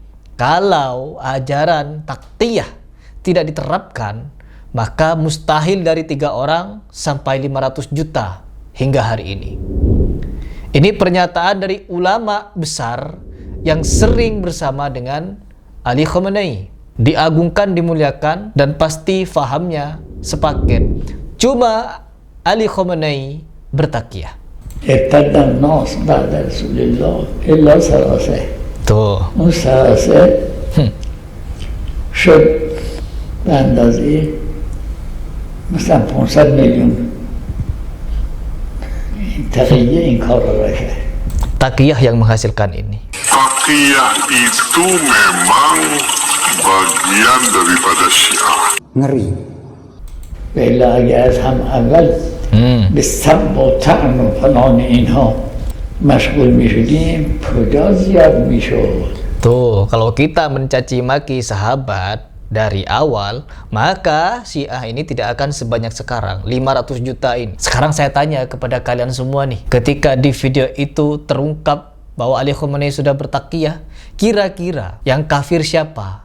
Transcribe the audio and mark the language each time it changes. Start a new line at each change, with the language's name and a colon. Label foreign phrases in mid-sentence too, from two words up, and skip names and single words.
Indonesian: Kalau ajaran taktiyah tidak diterapkan, maka mustahil dari 3 orang sampai 500 juta hingga hari ini. Ini pernyataan dari ulama besar yang sering bersama dengan Ali Khamenei. Diagungkan, dimuliakan, dan pasti fahamnya sepaket. Cuma Ali Khamenei bertakiyah.
Arabic: ارتد الناس بعد رسول الله إلا ثلاثة.
Persian: اون ثلاثة شد به اندازه مثلا 500 میلیون تقیه این کار را کرد.
Indonesian: Takiyah yang menghasilkan ini. Takiyah itu memang bagian daripada Syiah. Ngeri.
Persian: Bila اگر از هم اول به سب و طعن و فلان اینها مشغول میشدیم کجا زیاد میشد.
Indonesian: Tuh, kalau kita mencaci maki sahabat dari awal, maka Syiah ini tidak akan sebanyak sekarang, 500 juta ini. Sekarang saya tanya kepada kalian semua nih, ketika di video itu terungkap bahwa Ali Khamenei sudah bertakiyah, kira-kira yang kafir siapa?